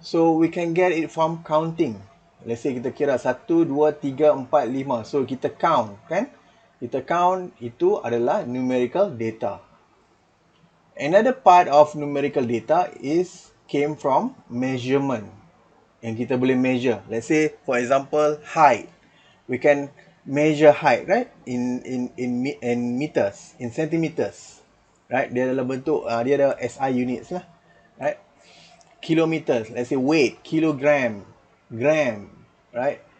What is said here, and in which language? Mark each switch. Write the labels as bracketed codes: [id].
[en] So we can get it from counting. [ms] Let's say kita kira 1, 2, 3, 4, 5. So kita count, kan? Kita count, itu adalah numerical data. [en] Another part of numerical data is came from measurement. [ms] Yang kita boleh [en] measure. Let's say, for example, height. We can measure height, right? In meters, in centimeters, right? [ms] Dia dalam bentuk dia ada [en] SI units lah, right? Kilometers, let's say weight, kilogram, gram, right?